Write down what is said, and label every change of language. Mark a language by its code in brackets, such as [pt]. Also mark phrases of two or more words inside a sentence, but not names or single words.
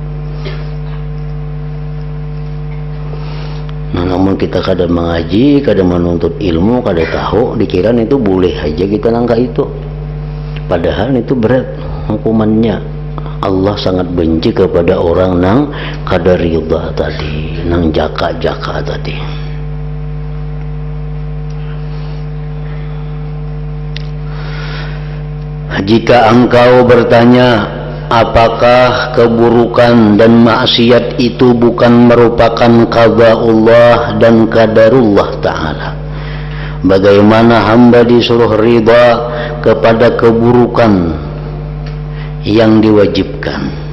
[bjn] Nah, namun kita kada mengaji, kada menuntut ilmu, kada tahu, dikira itu boleh aja kita nangka itu. Padahal itu berat hukumannya. Allah sangat benci kepada orang nang kada ridha tadi, nang jaka-jaka tadi. [id] Jika engkau bertanya, apakah keburukan dan maksiat itu bukan merupakan qada'ullah dan [ar] qadarullah ta'ala, [id] Bagaimana hamba disuruh ridha kepada keburukan yang diwajibkan.